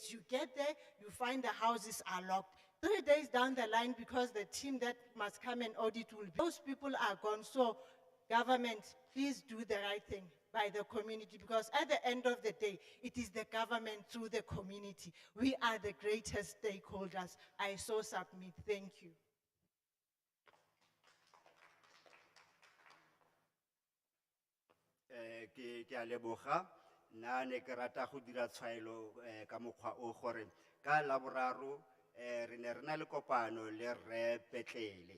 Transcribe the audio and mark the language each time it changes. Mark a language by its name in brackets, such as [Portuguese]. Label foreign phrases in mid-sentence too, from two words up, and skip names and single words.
[English] You get there, you find the houses are locked. 3 days down the line, because the team that must come and audit will be, those people are gone. So government, please do the right thing by the community, because at the end of the day, it is the government through the community. We are the greatest stakeholders. I so submit. Thank you. [Tswana] Ke a leboga. Nna ne ke rata go dira tshwaelo ka mokgwa o gore ka Laboraro re ne re na le kopano le Rre Petlele.